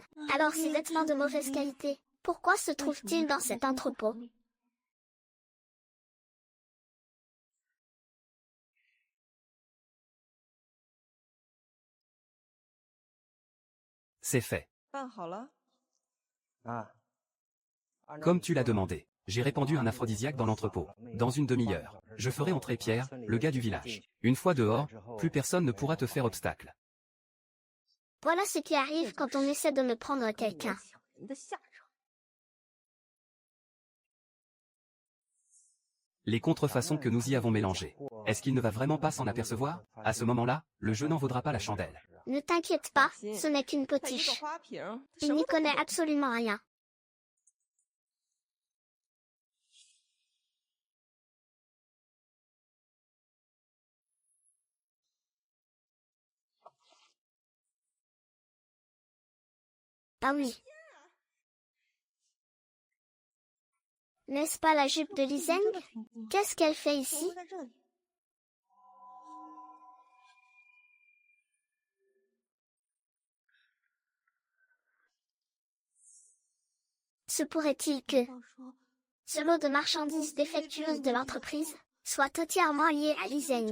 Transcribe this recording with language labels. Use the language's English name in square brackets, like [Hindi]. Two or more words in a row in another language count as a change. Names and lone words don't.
[French] Alors ces vêtements de mauvaise qualité, pourquoi se trouvent-ils dans cet entrepôt? C'est fait. [Chinese] 办好了。啊， [French] Comme tu l'as demandé. J'ai répandu un aphrodisiaque dans l'entrepôt. Dans une demi-heure, je ferai entrer Pierre, le gars du village. Une fois dehors, plus personne ne pourra te faire obstacle. Voilà ce qui arrive quand on essaie de me prendre quelqu'un. [Chinese] 人的下场。 [French] Les contrefaçons que nous y avons mélangées. Est-ce qu'il ne va vraiment pas s'en apercevoir? À ce moment-là, le jeu n'en vaudra pas la chandelle. Ne t'inquiète pas, ce n'est qu'une [Chinese] 他一个 [French] potiche. [Chinese] 花瓶， [French] Il n'y connaît absolument rien. Ah oui. N'est-ce pas la jupe de Li Zeng? Qu'est-ce qu'elle fait [Chinese] 怎么 [French] ici? [Chinese] 会在这里？ [French] Se pourrait-il que [Chinese] 报说 [French] ce lot de marchandises défectueuses de l'entreprise soit entièrement lié à Li Zeng?